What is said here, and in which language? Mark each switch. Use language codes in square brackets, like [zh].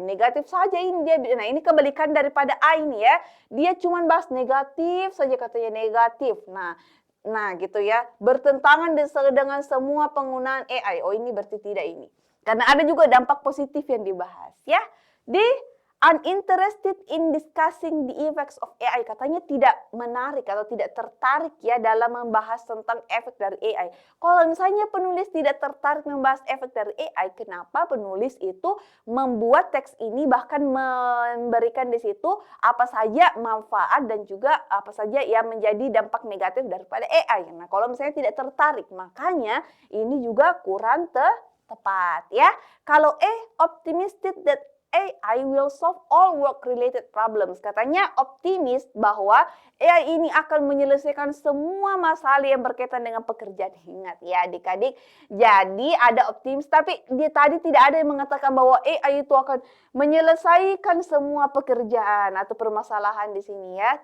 [id] Negatif saja ini dia. Nah, ini kebalikan daripada A ini ya. Dia cuma bahas negatif saja katanya negatif. Nah gitu ya. Bertentangan dengan semua penggunaan AI. Oh, ini berarti tidak ini. Karena ada juga dampak positif yang dibahas ya. [en] Di uninterested in discussing the effects of AI. [id] Katanya tidak menarik atau tidak tertarik ya dalam membahas tentang efek dari AI. Kalau misalnya penulis tidak tertarik membahas efek dari AI, kenapa penulis itu membuat teks ini bahkan memberikan di situ apa saja manfaat dan juga apa saja yang menjadi dampak negatif daripada AI. Nah, kalau misalnya tidak tertarik, makanya ini juga kurang tepat ya. [en] Kalau optimistic that AI will solve all work-related problems. [id] Katanya optimis bahwa AI ini akan menyelesaikan semua masalah yang berkaitan dengan pekerjaan. Ingat ya adik-adik, jadi ada optimis, tapi dia tadi tidak ada yang mengatakan bahwa AI itu akan menyelesaikan semua pekerjaan atau permasalahan di sini ya.